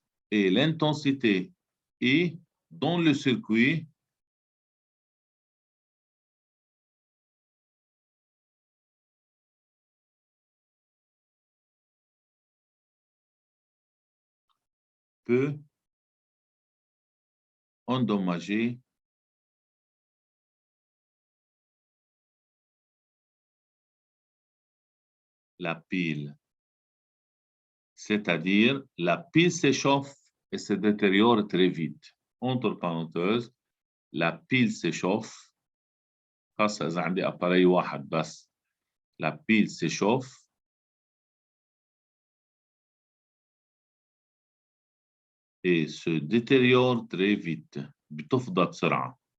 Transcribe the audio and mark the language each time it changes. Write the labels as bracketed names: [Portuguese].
[French] Et l'intensité I dans le circuit peut endommager la pile. C'est-à-dire, la pile s'échauffe et se détériore très vite. Entre parenthèses, la pile s'échauffe. [Arabic] خاصة إذا عندي [French] appareil [Arabic] واحد بس. [French] La pile s'échauffe et se détériore très vite. [Arabic] بتفضى بسرعة.